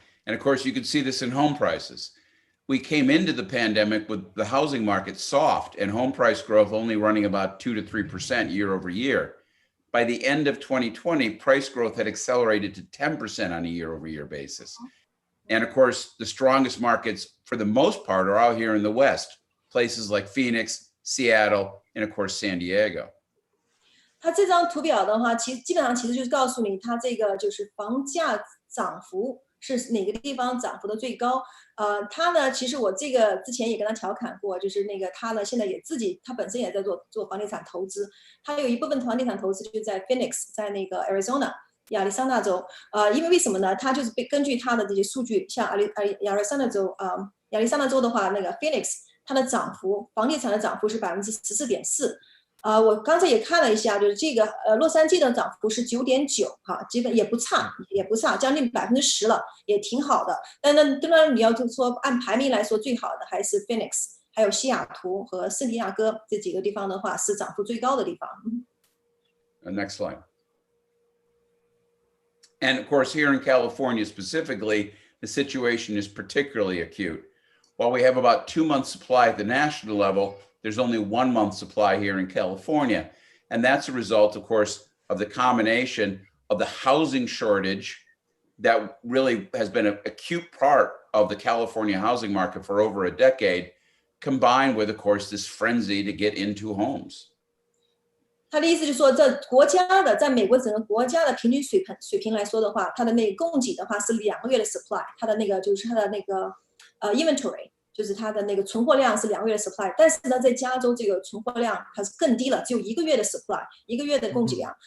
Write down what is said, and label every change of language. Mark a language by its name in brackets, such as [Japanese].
[English] And of course, you can see this in home prices. We came into the pandemic with the housing market soft and home price growth only running about 2 to 3% year over year. By the end of 2020, price growth had accelerated to 10% on a year over year basis. And of course, the strongest markets for the most part are out here in the West, places like Phoenix, Seattle, and of course, San Diego. [Chinese] 它这张图表的话，基本上就是告诉你，它这个就是房价涨幅是哪个地方涨幅的最高。他呢，其实我这个之前也跟他调侃过，就是那个他呢现在也他本身也在做房地产投资，他有一部分房地产投资就在 Phoenix， 在那个 Arizona 亚利桑那州。因为什么呢？他就是根据他的这些数据，像亚利桑那州的话，那个 Phoenix 它的涨幅，房地产的涨幅是14.4%。我刚才也看了一下，就是这个洛杉矶的涨幅是9.9%，哈，基本也不差，将近10%了，也挺好的。但当然你要说按排名来说，最好的还是 Phoenix， 还有西雅图和圣地亚哥这几个地方的话是涨幅最高的地方。 [English] Next slide. And of course, here in California specifically, the situation is particularly acute. While we have about 2 months supply at the national level, there's only 1 month supply here in California. And that's a result, of course, of the combination of the housing shortage that really has been an acute part of the California housing market for over a decade, combined with, of course, this frenzy to get into homes. [Chinese] 他的意思就是说，在美国整个国家的平均水平来说的话，它的那个供给的话是2个月的 supply， 它的那个就是它的那个inventory。就是它的那个存货量是2个月的 supply， 但是呢，在加州这个存货量还是更低了，只有1个月的 supply， 1个月的供给量。